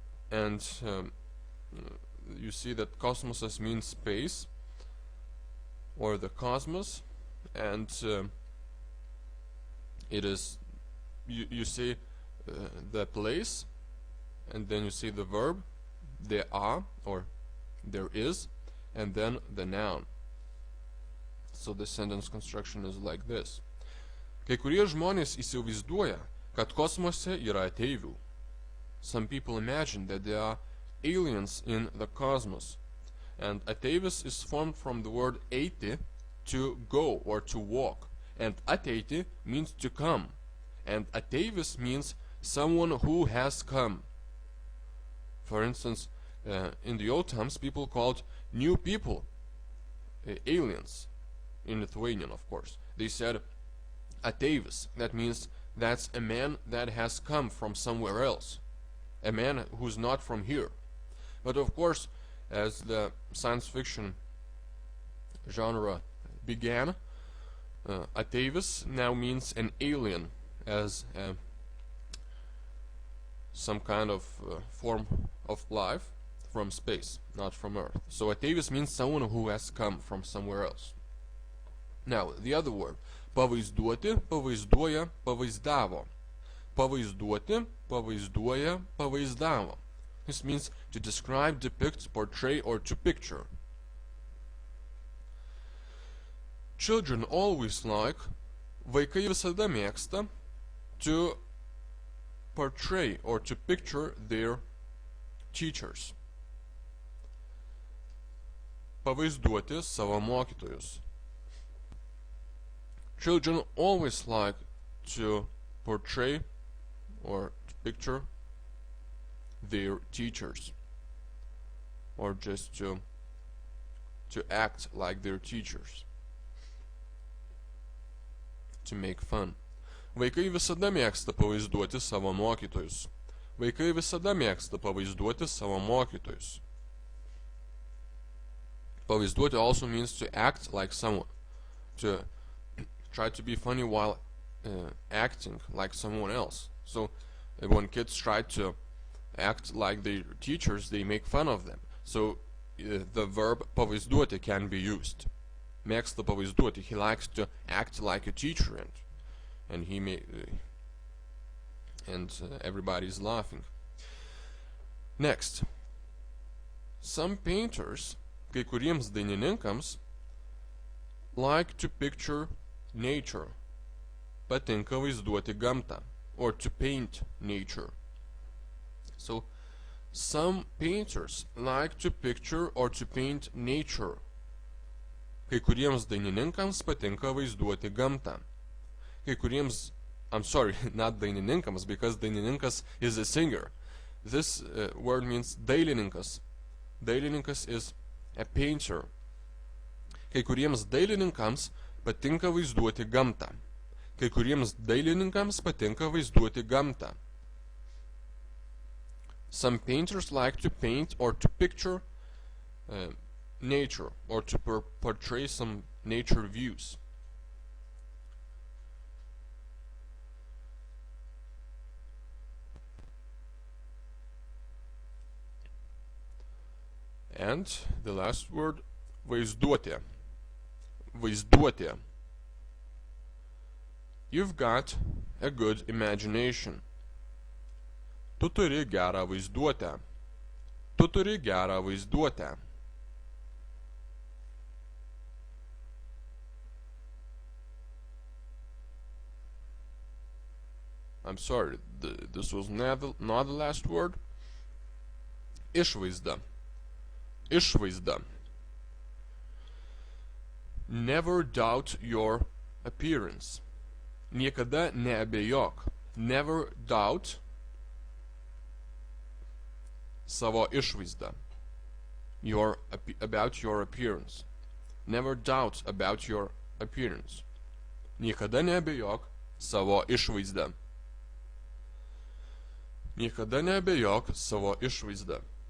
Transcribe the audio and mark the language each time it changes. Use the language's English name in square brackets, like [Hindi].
[English] And you see that cosmos means space, or the cosmos, and it is, you say the place, and then you say the verb, there are, or there is, and then the noun. So the sentence construction is like this. [Lithuanian] Kai kurie žmonės įsivaizduoja, kad kosmose yra ateivių. [English] Some people imagine that there are aliens in the cosmos. And ateivis is formed from the word eiti, to go or to walk. And ateiti means to come. And ateivis means someone who has come. For instance, in the old times, people called new people aliens. In Lithuanian, of course. They said ateivis. That means that's a man that has come from somewhere else. A man who's not from here. But of course, as the science fiction genre began, ateivis now means an alien, as some kind of form of life from space, not from Earth. So ateivis means someone who has come from somewhere else. Now, the other word, pavaizduoti, pavaizduoja, pavaizdavo. Pavaizduoti, pavaizduoja, pavaizdavo. This means to describe, depict, portray, or to picture. Children always like, [Lithuanian] vaikai visada mėgsta, [English] to portray or to picture their teachers. [Lithuanian] Pavaizduoti savo mokytojus. [English] Children always like to portray or to picture their teachers, or just to act like their teachers, to make fun. [Lithuanian] Vaikai visada mėgsta pavaizduoti savo mokytojus. Vaikai visada mėgsta pavaizduoti savo mokytojus. [English] Pavaizduoti also means to act like someone, to try to be funny while acting like someone else. So when kids try to act like their teachers, they make fun of them. So the verb pavaizduoti can be used. [Lithuanian] Mėgsta pavaizduoti, [English] he likes to act like a teacher, and he may everybody's laughing. Next, some painters, [Lithuanian] kai kuriems dainininkams, [English] like to picture nature. [Lithuanian] Patinka vaizduoti gamtą. [English] Or to paint nature. So, some painters like to picture or to paint nature. [Lithuanian] Kai kuriems dainininkams patinka vaizduoti gamtą. Kai kuriems, [English] I'm sorry, not dainininkams, because dainininkas is a singer. This word means dailininkas. Dailininkas is a painter. [Lithuanian] Kai kuriems dailininkams patinka vaizduoti gamtą. Kai kuriems dailininkams patinka vaizduoti gamtą. [English] Some painters like to paint or to picture nature or to portray some nature views. And the last word, vaizduotė. [Lithuanian] Vaizduotė. [English] You've got a good imagination. [Lithuanian] Tu turi gerą vaizduotę. Tu turi gerą vaizduotę. [English] I'm sorry, this was not the last word. [Lithuanian] Išvaizda. Išvaizda. [English] Never doubt your appearance. [Lithuanian] Niekada neabejok. [English] Never doubt [Lithuanian] savo išvaizdą. [English] About your appearance. Never doubt about your appearance. [Lithuanian] Niekada neabejok savo išvaizdą. Niekada neabejok savo išvaizdą.